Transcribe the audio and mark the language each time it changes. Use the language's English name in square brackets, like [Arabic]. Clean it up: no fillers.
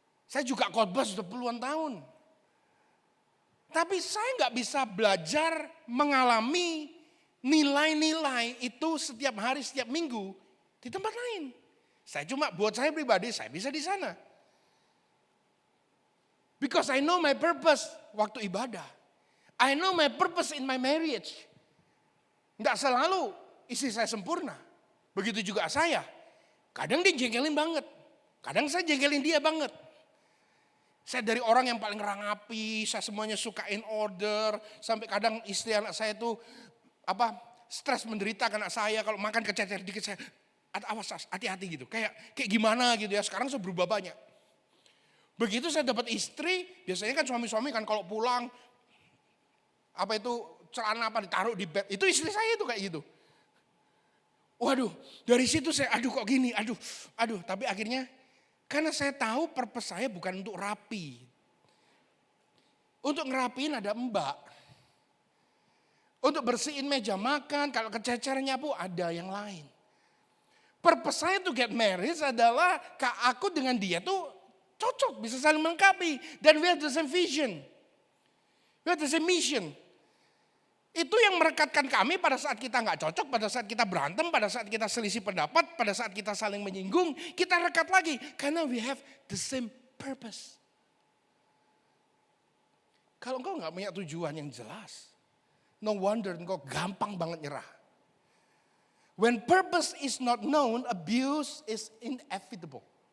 [Indonesian] Saya juga khotbah sudah puluhan tahun. Tapi saya nggak bisa belajar mengalami nilai-nilai itu setiap hari, setiap minggu di tempat lain. Saya cuma buat saya pribadi, saya bisa di sana. [English] Because I know my purpose [Indonesian] waktu ibadah. [English] I know my purpose in my marriage. [Indonesian] Nggak selalu istri saya sempurna. Begitu juga saya. Kadang dia jengkelin banget. Kadang saya jengkelin dia banget. Saya dari orang yang paling rangapi, saya semuanya suka [English] in order. [Indonesian] Sampai kadang istri anak saya itu stres menderita karena saya kalau makan kececer dikit saya awas hati-hati gitu. Kayak gimana gitu ya. Sekarang saya berubah banyak. Begitu saya dapat istri, biasanya kan suami-suami kan kalau pulang celana ditaruh di bed. Itu istri saya itu kayak gitu. Waduh, dari situ saya kok gini, aduh. Tapi akhirnya karena saya tahu purpose saya bukan untuk rapi. Untuk ngerapiin ada mbak. Untuk bersihin meja makan, kalau kececernya pun ada yang lain. Purpose saya [English] to get married [Indonesian] adalah aku dengan dia tuh cocok, bisa saling melengkapi. [English] Dan we have the same vision. We have the same mission. [Indonesian] Itu yang merekatkan kami pada saat kita nggak cocok, pada saat kita berantem, pada saat kita selisih pendapat, pada saat kita saling menyinggung, kita rekat lagi. [English] Karena we have the same purpose. [Indonesian] Kalau engkau nggak punya tujuan yang jelas, [English] no wonder [Indonesian] engkau gampang banget nyerah. [English] When purpose is not known, abuse is inevitable.